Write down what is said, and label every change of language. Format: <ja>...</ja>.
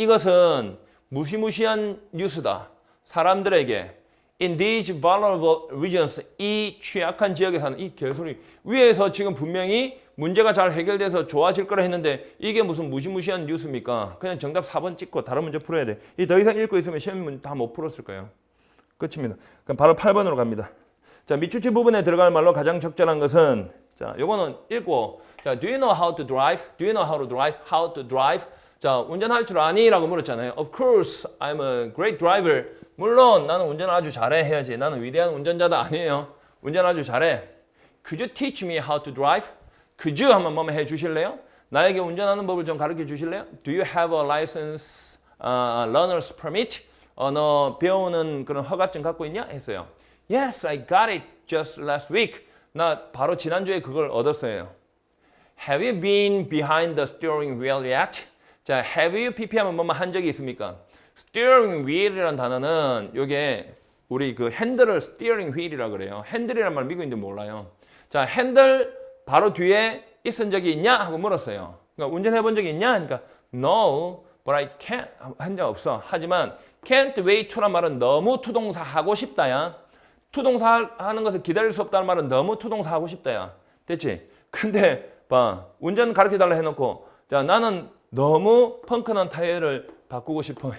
<ko>이것은 무시무시한 뉴스다. 사람들에게</ko> <en>in these vulnerable regions,</en> <ko>이 취약한 지역에 사는, 이 개소리, 위에서 지금 분명히 문제가 잘 해결돼서 좋아질 거라 했는데 이게 무슨 무시무시한 뉴스입니까? 그냥 정답 4번 찍고 다른 문제 풀어야 돼. 이 더 이상 읽고 있으면 시험 문제 다 못 풀었을 거예요. 끝입니다. 그럼 바로 8번으로 갑니다. 자, 밑줄치 부분에 들어갈 말로 가장 적절한 것은, 자, 요거는 읽고, 자,</ko> <en>do you know how to drive? Do you know how to drive? How to drive?</en> <ko>자, 운전할 줄 아니? 라고 물었잖아요.</ko> <en>Of course, I'm a great driver.</en> <ko>물론 나는 운전을 아주 잘해 해야지. 나는 위대한 운전자다 아니에요. 운전 아주 잘해.</ko> <en>Could you teach me how to drive? Could you</en> <ko>한번 뭐뭐 해 주실래요? 나에게 운전하는 법을 좀 가르쳐 주실래요?</ko> <en>Do you have a license, learner's permit?</en> <ko>너 배우는 그런 허가증 갖고 있냐? 했어요.</ko> <en>Yes, I got it just last week.</en> <ko>나 바로 지난주에 그걸 얻었어요.</ko> <en>Have you been behind the steering wheel yet?</en> <ko>자,</ko> <en>have you pp</en> <ko>하면 뭐뭐 한 적이 있습니까? steering wheel이라는 단어는 요게 우리 그 핸들을 steering wheel이라고 그래요. 핸들이란 말 미국인들 몰라요. 자, 핸들 바로 뒤에 있은 적이 있냐? 하고 물었어요. 그러니까 운전해 본 적이 있냐? 그러니까</ko> <en>no, but I can't.</en> <ko>한 적 없어. 하지만</ko> <en>can't wait to</en> <ko>란 말은 너무 투동사 하고 싶다야. 투동사 하는 것을 기다릴 수 없다는 말은 너무 투동사 하고 싶다야. 됐지? 근데 봐, 운전 가르쳐 달라 해놓고, 자, 나는 너무 펑크난 타이어를 바꾸고 싶어.</ko>